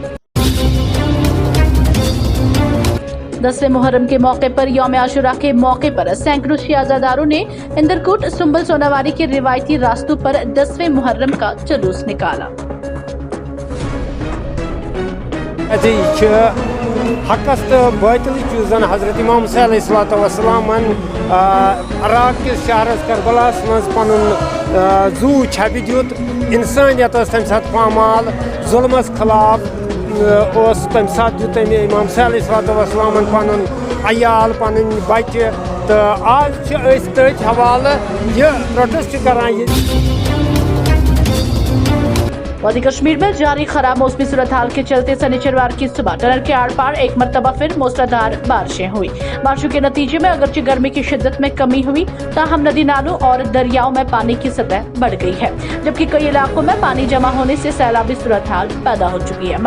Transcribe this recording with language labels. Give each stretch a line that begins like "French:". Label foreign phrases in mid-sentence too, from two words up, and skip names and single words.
Hindi: 10वें मुहर्रम के मौके पर यौम आशुरा के मौके पर सैकड़ों शिया अज़ादारों ने इंदरकोट सुंबल सोनावारी के रिवायती रास्तों पर 10वें मुहर्रम का जुलूस निकाला।
Kashmiri: हकस तो बातिल चूजन हजरत इमाम हुसैन अलैहिस्सलाम इराक किस शहरस करबलास मज पन जू छवि दित इंसानियत तम सात पामाल जुल्मस खिलाफ तम सात दित इमाम हुसैन अलैहिस्सलाम पन अयाल पन बच्चे तो आज तथ हवाले यह प्रोटेस्ट करान।
Hindi: वादी कश्मीर में जारी खराब मौसमी सूरत हाल के चलते शनिवार की सुबह टनल के आर पार एक मरतबा फिर मूसलाधार बारिशें हुई। बारिशों के नतीजे में अगरचे गर्मी की शिद्दत में कमी हुई ताहम नदी नालों और दरियाओं में पानी की सतह बढ़ गई है जबकि कई इलाकों में पानी जमा होने से सैलाबी सूरत हाल पैदा हो चुकी है।